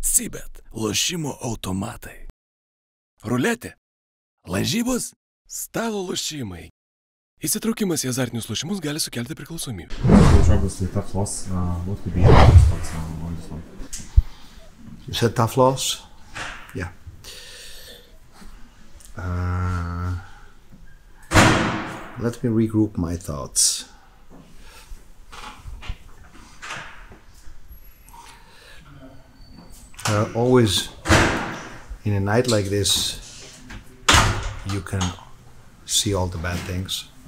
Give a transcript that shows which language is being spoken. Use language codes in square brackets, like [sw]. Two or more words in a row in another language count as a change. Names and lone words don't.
[lt] Sybet – lošimo automatai. Ruletė – lažybos, stalo lošimai. Įsitraukimas į azartinius lošimus gali sukelti priklausomybę. [en] Tough loss. What could be your thoughts on this one? You said tough loss? Yeah. Let me regroup my thoughts. Always, in a night like this, you can see all the bad things.